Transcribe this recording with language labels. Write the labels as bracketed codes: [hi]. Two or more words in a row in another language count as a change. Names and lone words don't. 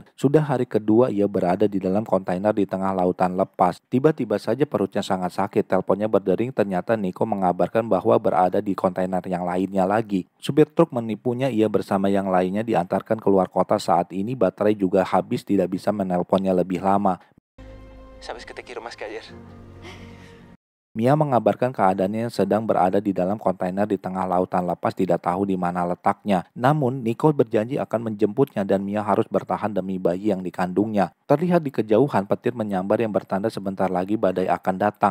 [id] Sudah hari kedua ia berada di dalam kontainer di tengah lautan lepas. Tiba-tiba saja perutnya sangat sakit. Teleponnya berdering, ternyata Nico mengabarkan bahwa berada di kontainer yang lainnya lagi. Supir truk menipunya, ia bersama yang lainnya diantarkan keluar kota. Saat ini baterai juga habis, tidak bisa menelponnya lebih lama. [es] Sabes que te quiero más que ayer. [id] Mia mengabarkan keadaannya yang sedang berada di dalam kontainer di tengah lautan lepas, tidak tahu di mana letaknya. Namun, Nico berjanji akan menjemputnya dan Mia harus bertahan demi bayi yang dikandungnya. Terlihat di kejauhan petir menyambar yang bertanda sebentar lagi badai akan datang.